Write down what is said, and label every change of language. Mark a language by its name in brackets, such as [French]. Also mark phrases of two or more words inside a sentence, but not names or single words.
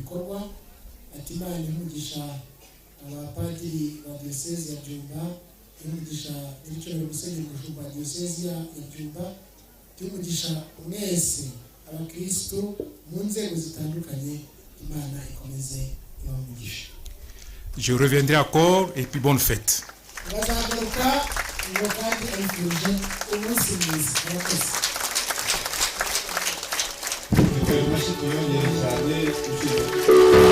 [Kinyarwanda] bikorwa ati Imana imugisha abapadiri ba diocese ya Byumba imugisha n'icyo musenyeri mukuru wa diocese ya Byumba imugisha mwese abakristo mu nzego zitandukanye Imana ikomeze ibamugisha. [French] Je reviendrai encore et puis bonne fête. [Kinyarwanda] bazagaruka ngo kandi ayifurije umunsi mwiza murakoze. [French] Merci.